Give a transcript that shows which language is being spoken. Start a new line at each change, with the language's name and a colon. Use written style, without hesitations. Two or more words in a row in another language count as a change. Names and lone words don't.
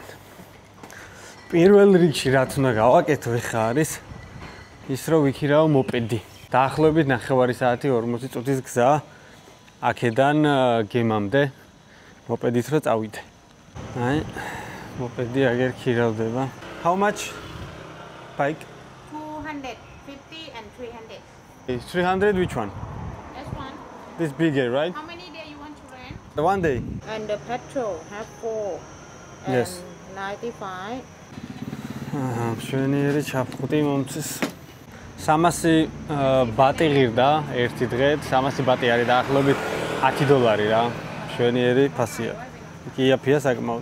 Georgian: პირველ რიგში რაც უნდა გავაკეთო ეხა არის ის რომ ვიქირავ მოპედი. დაახლოებით 9 საათი 40 წუთის გზა აქედან გემამდე მოპედით რომ წავიდე. აი მოპედი აგერ ქირავდება.
English: How much bike? 250 and 300. 300 which one? This one. This bigger, right? How many days you want to rent? The one day. And the petrol have 4 and Yes. 95.
Georgian: მშვენიერი ჩაფხუტი მომწეს. 300 ბატი ღირდა ერთი დღე, 300 ბატი არის დაახლოებით $10 რა. მშვენიერი ფასია. კი იაფია საკმაოდ.